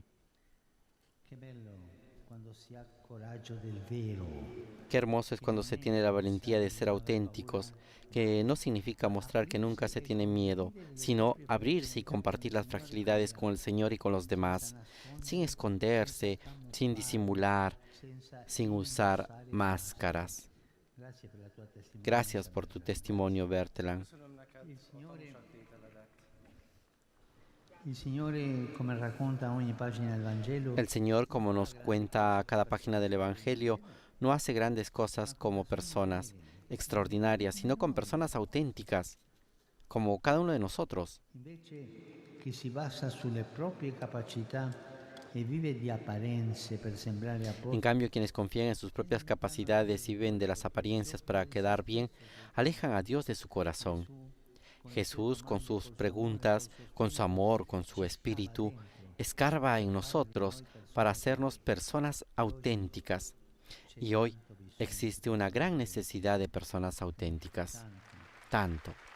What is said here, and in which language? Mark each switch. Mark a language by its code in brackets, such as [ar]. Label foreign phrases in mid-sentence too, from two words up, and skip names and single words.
[it] Che bello quando si ha coraggio del vero. [es] Qué hermoso es cuando se tiene la valentía de ser auténticos, que no significa mostrar que nunca se tiene miedo, sino abrirse y compartir las fragilidades con el Señor y con los demás, sin esconderse, sin disimular, sin usar máscaras. [it] Grazie per la tua testimonianza. [es] Gracias por tu testimonio, Bertelan. [hu] Köszönöm neked [it] Il [hu] a [it] Signore, [hu] tanúságtételedet. [it] il Signore, come racconta ogni pagina del Vangelo, [es] El Señor, como nos cuenta cada página del Evangelio, no hace grandes cosas como personas extraordinarias, sino con personas auténticas, como cada uno de nosotros. [it] invece chi si basa sulle proprie capacità e vive di apparenze per sembrare a [es] En [it] posto, [es] cambio, quienes confían en sus propias capacidades y viven de las apariencias para quedar bien, alejan a Dios de su corazón. Jesús, con sus preguntas, con su amor, con su espíritu, escarba en nosotros para hacernos personas auténticas. Y hoy existe una gran necesidad de personas auténticas. Tanto.